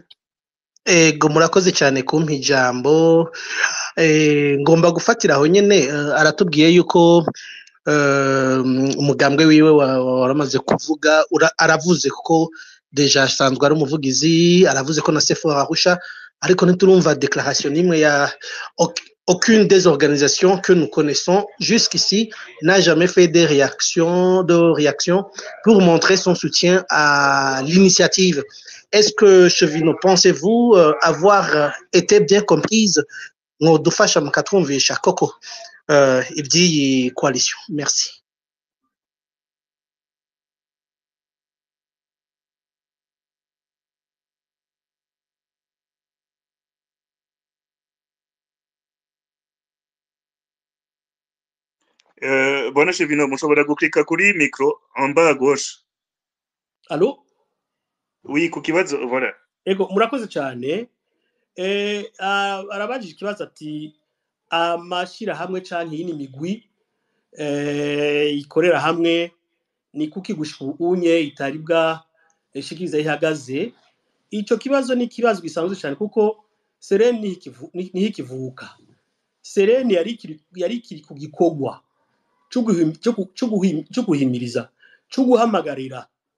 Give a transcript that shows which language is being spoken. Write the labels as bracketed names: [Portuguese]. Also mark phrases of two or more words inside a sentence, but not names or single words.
[Rundi] ego murakoze cyane kumpa ijambo ngomba gufatira aho nyene aratubwiye yuko umugambwe wiwe waramaze kuvuga aravuze ko deja asanzwe ari umuvugizi aravuze ko na Sefora Rusha ariko ntiturumva déclaration nimwe ya [French] aucune des organisations que nous connaissons jusqu'ici n'a jamais fait de réaction pour montrer son soutien à l'initiative. Est-ce que Chevino, pensez-vous avoir été bien comprise [Rundi] ngo dufasha mukatumvisha koko iby'iyi coalition? [French] Merci. [Rundi] Bwana Chevino mushobora guklika kuri micro [French] en bas à gauche. Allô? Oui, [Rundi] ku kibazo voilà. Ego murakoze cyane arabajije ikibazo ati amashira hamwe canke yini migwi ikorera hamwe ni kuki gushunye itaribwa ishikiriza ihagaze ico kibazo ni kibazo gisanzwe cyane kuko Serene ni ikivuka Serene yari kiri ku gikogwa cyo guhimiriza cyo guhamagarira